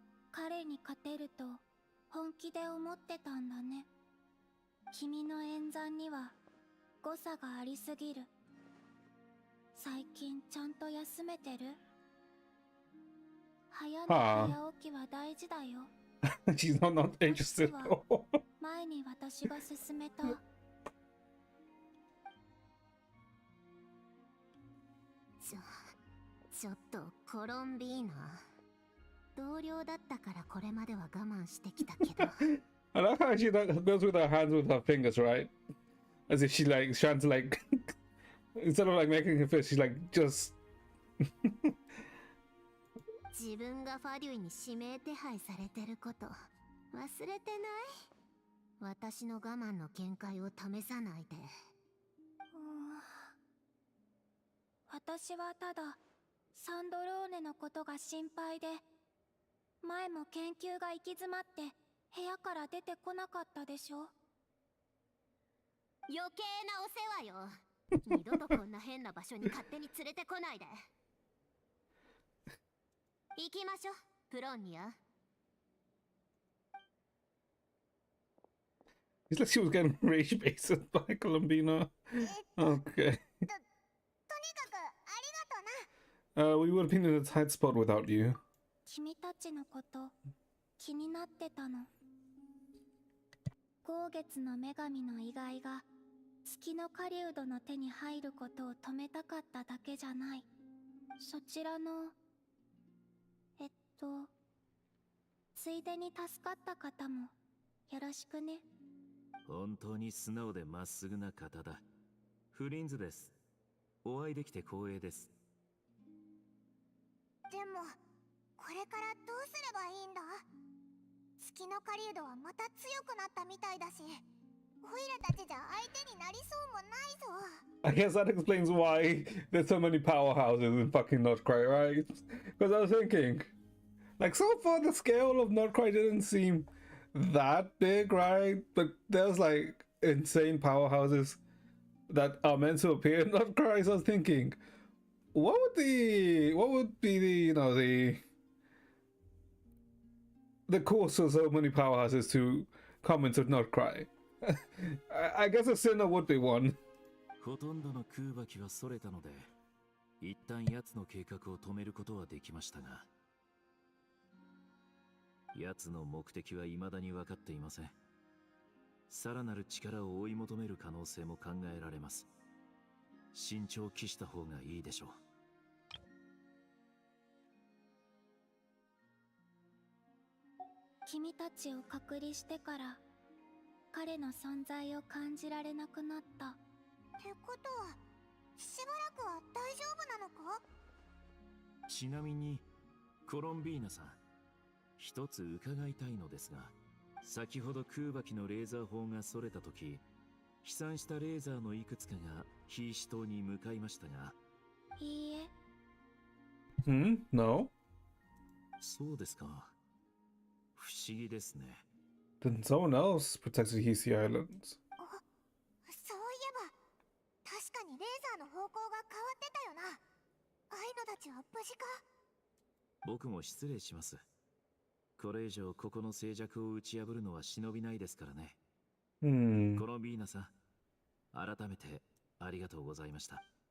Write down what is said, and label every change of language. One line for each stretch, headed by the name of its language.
Japanese: 彼に勝てると本気で思ってたんだね。君の演算には誤差がありすぎる。最近ちゃんと休めてる？早寝早起きは大事だよ。
English: She's not interested at all.
Japanese: 前に私が勧めた。ちょっとコロンビーナ。同僚だったからこれまでは我慢してきたけど。
English: I like how she like, goes with her hands with her fingers, right? As if she like trying to like instead of like making her fist, she's like just
Japanese: 自分がファデュイに指名手配されてること忘れてない？私の我慢の限界を試さないで。私はただサンドローネのことが心配で、前も研究が行き詰まって部屋から出てこなかったでしょ。余計なお世話よ。二度とこんな変な場所に勝手に連れてこないで。行きましょう、プロンニア。
English: it's like she was getting rage baited by Colombina. Okay. We would have been in a tight spot without you.
Japanese: 君たちのこと気になってたの。豪月の女神の遺骸が月の狩人の手に入ることを止めたかっただけじゃない。そちらのついでに助かった方もよろしくね。本当に素直でまっすぐな方だ。フリンズです。お会いできて光栄です。でもこれからどうすればいいんだ？月の狩人はまた強くなったみたいだし、オイラたちじゃ相手になりそうもないぞ。
English: I guess that explains why there's so many powerhouses in fucking Nod-Krai, right? Because I was thinking, like, so far the scale of Nod-Krai didn't seem that big, right? But there's like insane powerhouses that are meant to appear in Nod-Krai. So I was thinking, what would be the course for so many powerhouses to come into Nod-Krai? I guess a sinner would be one.
Japanese: ほとんどの空爆機はそれたので、一旦奴の計画を止めることはできましたが、奴の目的は未だに分かっていません。さらなる力を追い求める可能性も考えられます。慎重を期した方がいいでしょう。君たちを隔離してから彼の存在を感じられなくなった。ってことはしばらくは大丈夫なのか？ちなみにコロンビーナさん、一つ伺いたいのですが、先ほど空爆機のレーザー砲がそれた時、飛散したレーザーのいくつかがヒーシ島に向かいましたが。いいえ。
English: No?
Japanese: そうですか。不思議ですね。
English: Then someone else protected Hisi Islands.
Japanese: そういえば確かにレーザーの方向が変わってたよな。アイノたちは無事か？僕も失礼します。これ以上ここの静寂を打ち破るのは忍びないですからね。コロンビーナさん、改めてありがとうございました。